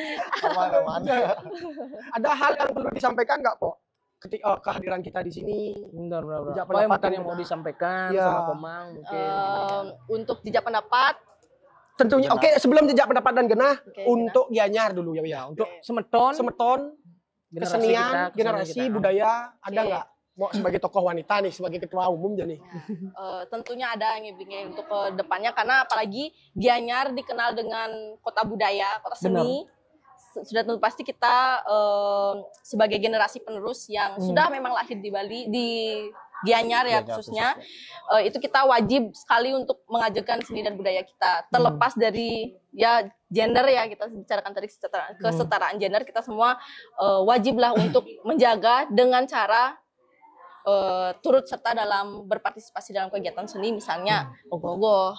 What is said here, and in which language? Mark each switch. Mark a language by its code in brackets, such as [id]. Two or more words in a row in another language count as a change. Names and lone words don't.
[id] Aman. Ada hal yang perlu disampaikan nggak, Pok? Ketika kehadiran kita di sini. Benar. Jejak Apa yang pendapat yang mau disampaikan ya. sama Komang mungkin? Untuk jejak pendapat, Tentunya, oke, sebelum jejak pendapat dan genah, Oke, untuk Gianyar dulu ya. Untuk Semeton, semeton, kesenian, generasi, kita. budaya, ada Oke. nggak? Mau sebagai tokoh wanita nih, sebagai ketua umum jadi. tentunya ada ngibingnya untuk ke depannya, karena apalagi Gianyar dikenal dengan kota budaya, kota seni. Sudah tentu pasti kita sebagai generasi penerus yang sudah memang lahir di Bali, di Gianyar ya khususnya, itu kita wajib sekali untuk mengajarkan seni dan budaya kita, terlepas dari ya gender ya, kita bicarakan tadi kesetaraan gender, kita semua wajiblah untuk menjaga dengan cara turut serta dalam berpartisipasi dalam kegiatan seni, misalnya ogoh-ogoh.